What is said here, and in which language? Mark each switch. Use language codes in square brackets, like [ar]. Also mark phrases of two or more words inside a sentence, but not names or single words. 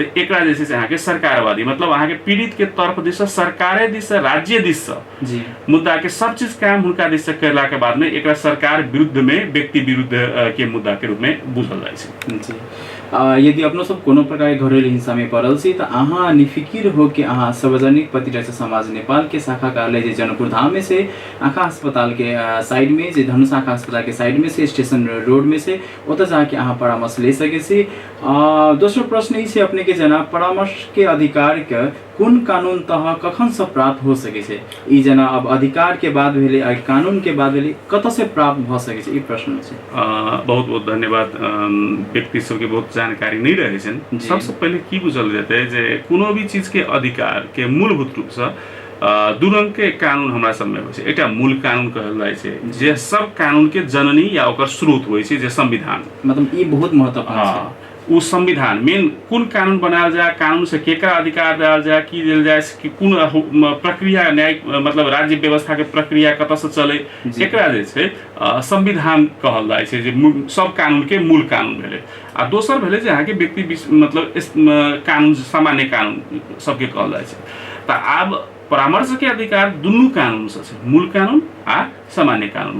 [mai] तऽ एकरा जे छै से अहाँके सरकारवादी मतलब अहाँके पीड़ित के तरफ दिस सरकारे दिस राज्य दिस जी मुद्दा के सब चीज काम हुनका दिस करला के बाद में एकरा सरकार विरुद्ध में व्यक्ति विरुद्ध के मुद्दा के रूप में बुझल जाइ छै। जी यदि अपनो सब कोनो प्रकार के घरेलू हिंसा में पड़ल छी तो अहाँ निफिकिर हो के अहाँ सार्वजनिक प्रतिरक्षा समाज नेपाल के शाखा कार्यालय जे जनकपुर धाम में से आँखा अस्पताल के साइड में जे धनुष आँखा अस्पताल के साइड में से स्टेशन रोड में से ओतऽ जाके अहाँ परामर्श ले सके छी। दोसरो प्रश्न ई छै अपने के जना परामर्श के अधिकार के कोन कानून तह कखन से प्राप्त हो सके छै ई जना अब अधिकार के बात भेले आ कानून के बात भेले कतऽ से प्राप्त भ सके छै ई प्रश्न छै। बहुत बहुत धन्यवाद। व्यक्ति सबके बहुत जानकारी नहीं रहे छन। सबसे पहले की बुझल जेतै जे कोनो भी चीज के अधिकार के मूलभूत रूप से दू रंग के कानून हमरा सब में होइ छै। एकटा मूल कानून कहल जाइ छै जे सब कानून के जननी या ओकर स्रोत होइ छै जे संविधान मतलब ई बहुत महत्वपूर्ण छै। उ संविधान मेन कुन कानून बनायल जाए कानून से केकरा अधिकार देल जाए की देल जाए कि कुन प्रक्रिया न्यायिक मतलब राज्य व्यवस्था के प्रक्रिया कतऽ से चले एकरा जे छै संविधान कहल जाइ छै जे सब कानून के मूल कानून भेलै। आ दोसर भेलै जे अहाँके व्यक्ति मतलब कानून सामान्य कानून सबके कहल जाइ छै। तऽ आब परामर्श के अधिकार दुनू कानून से छै मूल कानून आ सामान्य कानून।